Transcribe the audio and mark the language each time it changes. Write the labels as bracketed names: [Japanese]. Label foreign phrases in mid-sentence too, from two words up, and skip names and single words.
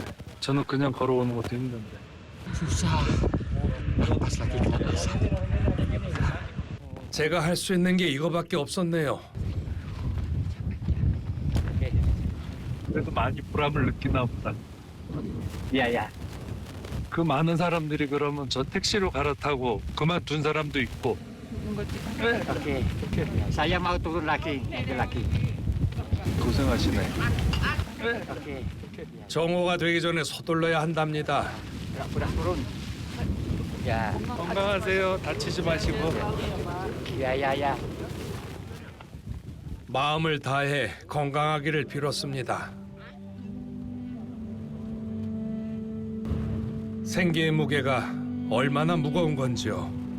[Korean] 저는 그냥 걸어오는 것도 힘든데. 제가 할 수 있는 게 이거밖에 없었네요. 그래도 많이 보람을 느끼나 보다. 야야. 그 많은 사람들이 그러면 저 택시로 갈아타고 그만둔 사람도 있고. [Indonesian] Oke. Saya mau turun lagi. [Korean] 고생하시네. Oke. 정오가 되기 전에 서둘러야 한답니다. [Indonesian] Udah turun. Ya. [Korean] 건강하세요. 다치지 마시고. Ya. 마음을 다해 건강하기를 빌었습니다. 생계의 무게가 얼마나 무거운 건지요.